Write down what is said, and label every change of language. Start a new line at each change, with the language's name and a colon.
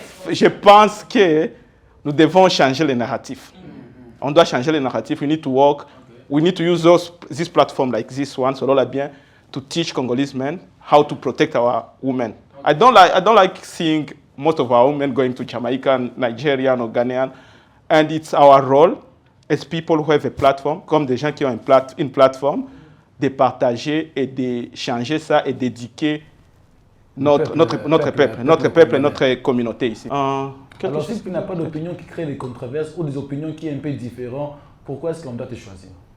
French: Je pense que nous devons changer le narratif. On doit changer le narratif.
English: We need to work. We need to use this platform like this one, Solola Bien, to teach Congolese men how to protect our women. I don't like seeing most of our women going to Jamaica, Nigerian or Ghanaian. And it's our role as people who have a platform,
French: comme des gens qui ont une plateforme, de partager et de changer ça et d'éduquer notre peuple, notre communauté ici. Alors si tu n'as pas d'opinion qui crée des controverses ou des opinions qui sont un peu différentes, pourquoi est-ce qu'on doit te choisir?